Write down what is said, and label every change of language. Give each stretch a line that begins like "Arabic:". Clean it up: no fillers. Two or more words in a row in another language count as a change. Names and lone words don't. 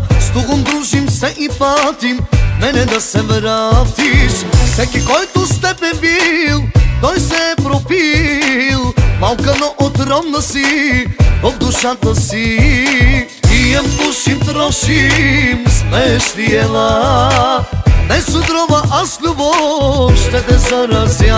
Serbian: S tugom družim se i patim, mene da se vratiš.
Bulgarian: Всеки, който с теб е бил, той се е пропил. Малка, но отровна си в душата си. Пием, пушим, трошим, смееш ли ела? Не с отрова, аз с любов ще те заразя.